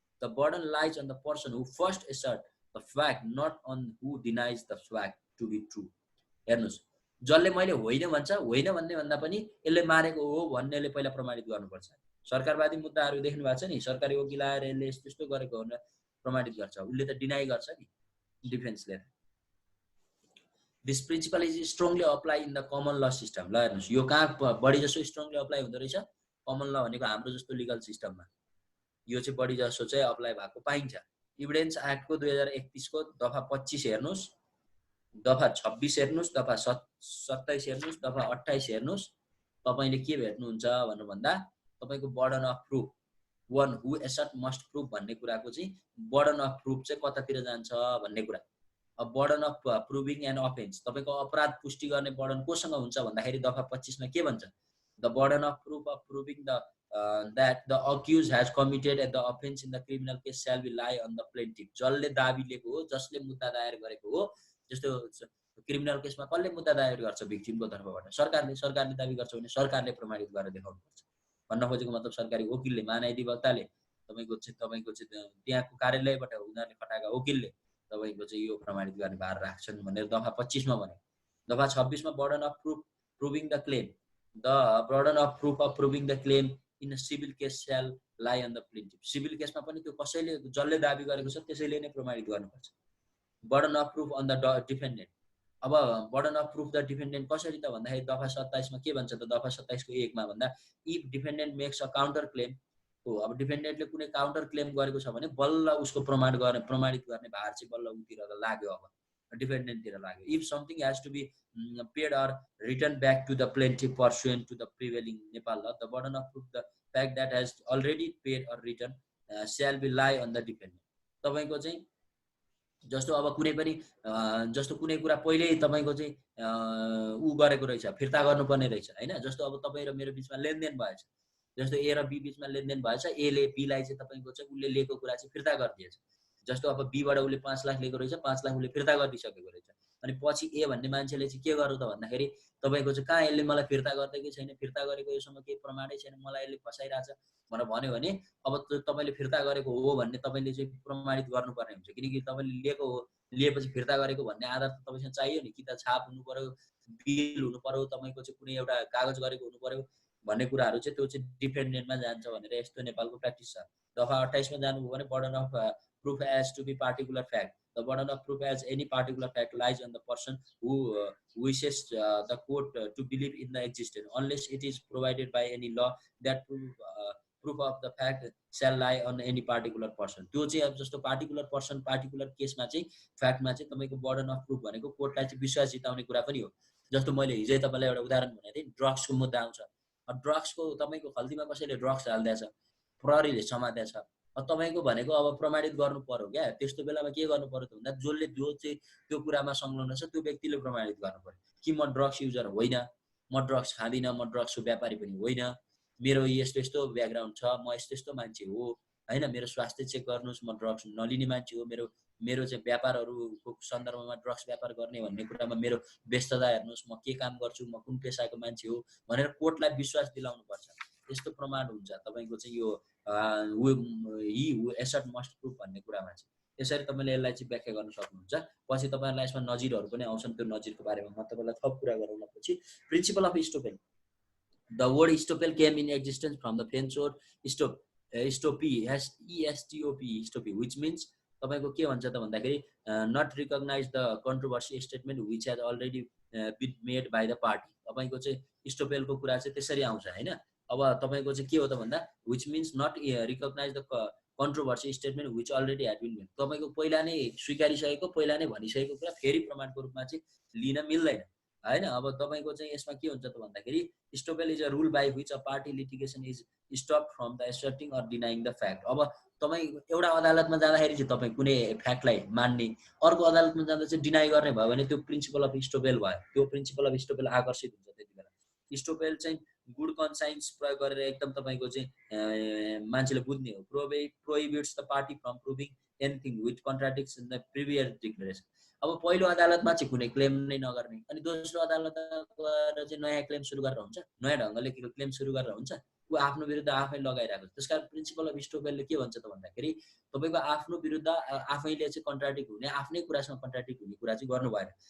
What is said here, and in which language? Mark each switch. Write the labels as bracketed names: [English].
[English] The burden lies on the person who first assert the fact, not on who denies the fact to be true. [Nepali] हेर्नुस्, जसले मैले होइन भन्छ, होइन भन्ने भन्दा पनि यसले मारेको हो भन्नेले पहिला प्रमाणित गर्नुपर्छ। सरकारवादी मुद्दाहरू देख्नु भएको छ नि, सरकारी वकिल आएर यसले यस्तो गरेको हो भनेर प्रमाणित गर्छ, उसले त डिनाइ गर्छ नि डिफेन्सले। [English] This principle is strongly apply in the common law system. [Nepali] ल हेर्नुस्, यो कहाँ बढी जसो स्ट्रङली अप्लाई हुँदो रहेछ? कमन ल भनेको हाम्रो जस्तो लिगल सिस्टममा यो चाहिँ बढी जसो चाहिँ अप्लाई भएको पाइन्छ। इभिडेन्स एक्टको 2031 को दफा 25 हेर्नुस्, दफा 26 हेर्नुस्, दफा 27 हेर्नुस्, दफा 28 हेर्नुस्। तपाईले के भेट्नुहुन्छ भन्नु भन्दा तपाईको burden of proof [English] one who assert must prove [Nepali] भन्ने कुराको चाहिँ burden of proof चाहिँ कतातिर जान्छ भन्ने कुरा। अब [English] burden of proving an offense [Nepali] तपाईको अपराध पुष्टि गर्ने burden कोसँग हुन्छ भन्दाखेरि दफा 25 मा के भन्छ? [English] The burden of proof of proving that the accused has committed the offense in the criminal case shall be lie on the plaintiff. [Nepali] जसले दाबी लिएको हो, जसले मुद्दा दायर गरेको हो, जस्तो क्रिमिनल केसमा कसले मुद्दा दायर गर्छ भिक्टिमको तर्फबाट? सरकारले दाबी गर्छ भने सरकारले प्रमाणित गरेर देखाउनु पर्छ। भन्न खोजेको मतलब सरकारी वकिलले, महाधिवक्ताले, तपाईको चाहिँ त्यहाँको कार्यालयबाट उनीहरूले खटाएका वकिलले तपाईको चाहिँ यो प्रमाणित गर्ने भार राख्छन् भनेर दफा 25 मा भने। दफा 26 मा [English] burden of proof proving the claim. The burden of proof of proving the claim in a civil case shall lie on the plaintiff. [Nepali] Civil केसमा पनि त्यो कसैले जसले दाबी गरेको छ त्यसैले नै प्रमाणित गर्नुपर्छ। [English] burden of proof on the defendant. [Nepali] अब [English] burden of proof the defendant [Nepali] कसरी त भन्दाखेरि दफा 27 मा के भन्छ त? दफा 27 को 1 मा भन्दा [English] if defendant makes a counter claim, [Nepali] हो अब डिफेन्डेन्टले कुनै काउन्टर क्लेम गरेको छ भने बल्ल उसको प्रमाणित गर्ने भार चाहिँ बल्ल उतिर लाग्यो। अब डिफेन्डेन्टतिर लाग्यो। [English] if something has to be paid or returned back to the plaintiff pursuant to the prevailing Nepal law, the burden of proof the fact that has already paid or returned shall be lie on the defendant. [Nepali] तपाईको चाहिँ जस्तो अब कुनै पनि जस्तो कुनै कुरा पहिल्यै तपाईको चाहिँ उ गरेको रहेछ, फिर्ता गर्नुपर्ने रहेछ हैन। जस्तो अब तपाई र मेरो बीचमा लेनदेन भएछ, जस्तो ए र बी बीचमा लेनदेन भएछ, ए ले बी लाई चाहिँ तपाईको चाहिँ उले लिएको कुरा चाहिँ फिर्ता गरिदिएछ। जस्तो अब बी बाट उले 5 लाख लिएको रहेछ, 5 लाख उले फिर्ता गरिदिसकेको रहेछ। अनि पछि ए भन्ने मान्छेले चाहिँ के गर्यो त भन्दाखेरि तपाईको चाहिँ कहाँ यसले मलाई फिर्ता गर्दैकै छैन, फिर्ता गरेको योसँग केही प्रमाणै छैन, मलाई यसले फसाइराछ भनेर भन्यो भने अब तपाईले फिर्ता गरेको हो भन्ने तपाईले चाहिँ प्रमाणित गर्नुपर्ने हुन्छ। किनकि तपाईले लिएको हो, लिएपछि फिर्ता गरेको भन्ने आधार त तपाईसँग चाहियो नि। कि त छाप हुनु पर्यो, बिल हुनु पर्यो, तपाईको चाहिँ कुनै एउटा कागज गरेको हुनु पर्यो भन्ने कुराहरु चाहिँ त्यो चाहिँ डिफेन्डेन्टमा जान्छ भनेर यस्तो नेपालको प्र्याक्टिस छ। दफा 28 मा जानुभयो भने [English] burden of proof as to be particular fact. The burden of proof as any particular fact lies on the person who wishes the court to believe in the existence, unless it is provided by any law that proof of the fact shall lie on any particular person. [Nepali] त्यो चाहिँ अब जस्तो particular person particular केसमा चाहिँ फ्याक्टमा चाहिँ तपाईको burden of proof भनेको कोर्टलाई चाहिँ विश्वास जिताउने कुरा पनि हो। जस्तो मैले हिजै तपाईलाई एउटा उदाहरण भनेको थिएँ, ड्रग्सको मुद्दा आउँछ। अब ड्रग्सको तपाईको खल्तीमा कसैले ड्रग्स हाल्दैछ, प्रहरीले समातेछ, अब तपाईको भनेको अब प्रमाणित गर्नु पर्यो क्या। त्यस्तो बेलामा के गर्नु पर्यो त भन्दा जसले जो चाहिँ त्यो कुरामा संलग्न छ त्यो व्यक्तिले प्रमाणित गर्नु पर्यो कि म ड्रग्स युजर होइन, म ड्रग्स खादिन, म ड्रग्सको व्यापारी पनि होइन, मेरो यस्तो यस्तो ब्याकग्राउन्ड छ, म यस्तो यस्तो मान्छे हो हैन, मेरो स्वास्थ्य चेक गर्नुस्, म ड्रग्स नलिने मान्छे हो, मेरो चाहिँ व्यापारहरुको सन्दर्भमा ड्रग्स व्यापार गर्ने भन्ने कुरामा मेरो व्यस्तता हेर्नुस्, म के काम गर्छु, म कुन पेशाको मान्छे हो भनेर कोर्टलाई विश्वास दिलाउनु पर्छ। यस्तो प्रमाण हुन्छ तपाईको चाहिँ यो ही [English] who assert must proof [Nepali] भन्ने कुरामा चाहिँ। यसरी तपाईले यसलाई चाहिँ व्याख्या गर्न सक्नुहुन्छ। पछि तपाईहरुलाई यसमा नजिरहरु पनि आउँछन्, त्यो नजिरको बारेमा म तपाईलाई थप कुरा गरौँला पछि। [English] Principle of estoppel. The word estoppel came in existence from the French word estoppie, E-S-T-O-P, estoppie, which means [Nepali] तपाईको के भन्छ त भन्दाखेरि [English] not recognize the controversy statement which has already been made by the party. [Nepali] तपाईको चाहिँ estoppelको कुरा चाहिँ त्यसरी आउँछ हैन। अब तपाईको चाहिँ के हो त भन्दा [English] which means not recognize the controversy statement which already had been made. [Nepali] तपाईको पहिला नै स्वीकारिसकेको, पहिला नै भनिसकेको कुरा फेरि प्रमाणको रूपमा चाहिँ लिन मिल्दैन हैन। अब तपाईको चाहिँ यसमा के हुन्छ त भन्दाखेरि [English] estoppel is a rule by which a party litigation is stopped from the asserting or denying the fact. [Nepali] अब तपाई एउटा अदालतमा जाँदाखेरि चाहिँ तपाई कुनै फ्याक्टलाई मान्ने, अर्को अदालतमा जाँदा चाहिँ डिनाइ गर्ने भयो भने त्यो प्रिन्सिपल अफ estoppel भयो। त्यो प्रिन्सिपल अफ estoppel आकर्षित हुन्छ त्यतिबेला। estoppel चाहिँ गुड कन्साइन्स प्रयोग गरेर एकदम तपाईको चाहिँ मान्छेले बुझ्ने हो। [English] prohibits the party from proving anything which contradicts in the previous declaration. [Nepali] अब पहिलो अदालतमा चाहिँ कुनै क्लेम नै नगर्ने, अनि दोस्रो अदालतमा गएर चाहिँ नयाँ क्लेम सुरु गरेर हुन्छ, नयाँ ढंगले क्लेम सुरु गरेर हुन्छ, उ आफ्नो विरुद्ध आफै लगाइराको छ। त्यसकारण प्रिन्सिपल अफ estoppelले के भन्छ त भन्दाखेरि तपाईको आफ्नो विरुद्ध आफैले चाहिँ कन्ट्राडिक्ट हुने, आफ्नै कुरासँग कन्ट्राडिक्ट हुने कुरा चाहिँ गर्नु भएन।